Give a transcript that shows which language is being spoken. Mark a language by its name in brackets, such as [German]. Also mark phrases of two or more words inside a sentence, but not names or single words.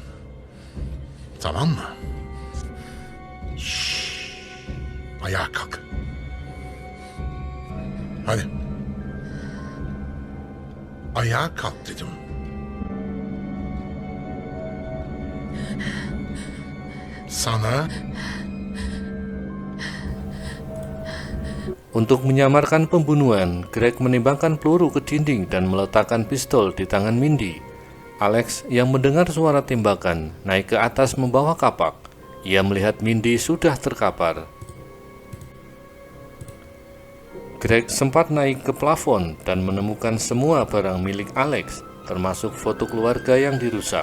[Turkish] Tamam mı? Şşş. Ayağa kalk. Hadi. Ayağa kalk dedim. Sana [Indonesian] Untuk menyamarkan pembunuhan, Greg menembakkan peluru ke dinding dan meletakkan pistol di tangan Mindy. Alex yang mendengar suara tembakan naik ke atas membawa kapak. Ia melihat Mindy sudah terkapar. Greg sempat naik ke plafon dan menemukan semua barang milik Alex, termasuk foto keluarga yang dirusak.